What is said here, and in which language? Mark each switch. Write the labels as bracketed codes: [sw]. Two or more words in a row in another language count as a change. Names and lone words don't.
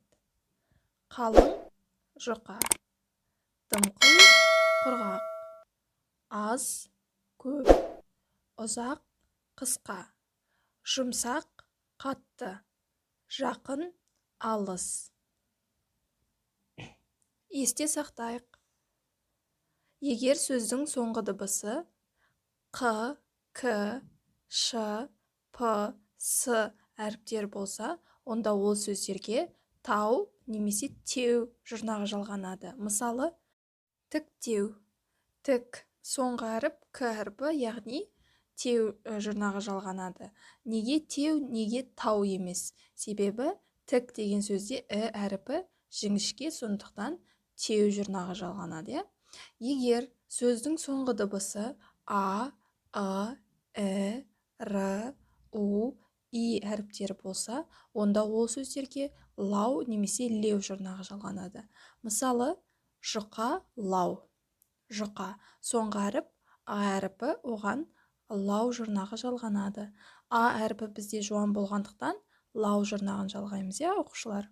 [kk] Қалың — жұқа, дымқыл — құрғақ, аз — көп, ұзақ — қысқа, жұмсақ — қатты, жақын — алыс. Есте сақтайық. Егер сөздің соңғы дыбысы қ, к, ш, п, с әріптер болса, онда ол сөздерге тау немесе теу жұрнағы жалғанады. Мысалы, тіктеу. Тік соңғы әріп к әріпі, яғни теу жұрнағы жалғанады. Неге теу, неге тау емес? Себебі тік деген сөзде әріпі жіңішке, сондықтан теу жұрнағы жалғанады. Егер сөздің соңғы дыбысы а, і, р, у, и әріптері болса, онда ол сөздерге лау немесе леу жұрнағы жалғанады. Мысалы, жұқа, лау. Жұқа соңғы әріп а әріпі, оған лау жұрнағы жалғанады. А әріпі бізде жуан болғандықтан лау жұрнағын жалғаймыз, оқушылар.